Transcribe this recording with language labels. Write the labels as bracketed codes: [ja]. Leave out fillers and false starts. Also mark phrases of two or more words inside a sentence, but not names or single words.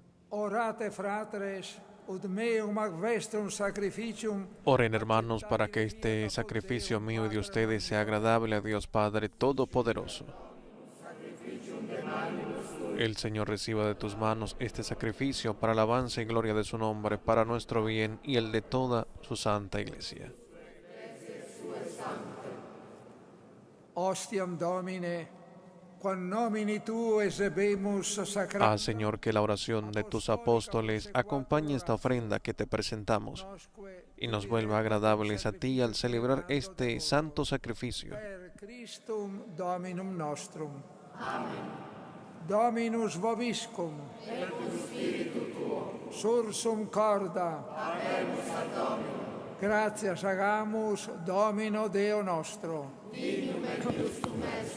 [la] Orate fratres, ut meum ac vestrum sacrificium. [es] Oren, hermanos, para que este sacrificio mío y de ustedes sea agradable a Dios Padre Todopoderoso. El Señor reciba de tus manos este sacrificio para alabanza y gloria de su nombre, para nuestro bien y el de toda su santa Iglesia. [la] Ostiam Domine, quam nomini tuo exebemus sacra. [es] Haz, Señor, que la oración de tus apóstoles acompañe esta ofrenda que te presentamos y nos vuelva agradables a ti al celebrar este santo sacrificio. [la] Per Christum Dominum nostrum. Amen. Dominus vobiscum. Et cum spiritu tuo. Sursum corda. Habemus ad Dominum. Gratias agamus Domino Deo nostro. Dignum et justum est.